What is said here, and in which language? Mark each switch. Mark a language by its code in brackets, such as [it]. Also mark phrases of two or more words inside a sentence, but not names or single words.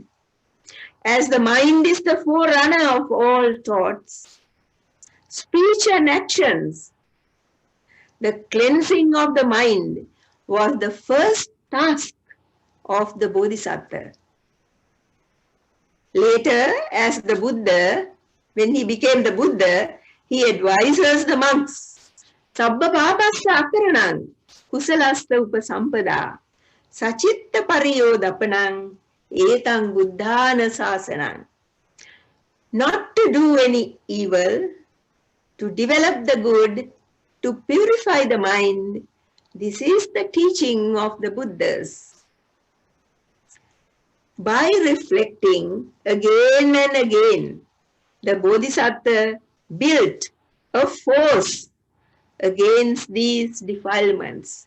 [en] As the mind is the forerunner of all thoughts, speech and actions, the cleansing of the mind was the first task of the Bodhisattva. Later, as the Buddha, when he became the Buddha, he advises the monks, [pi] Sabba papassa akaranang, kusalasta upasampada, sachitta pariyodapanang, etang buddhana sasanang. [en] Not to do any evil, to develop the good, to purify the mind. This is the teaching of the Buddhas. By reflecting again and again, the Bodhisattva built a force against these defilements.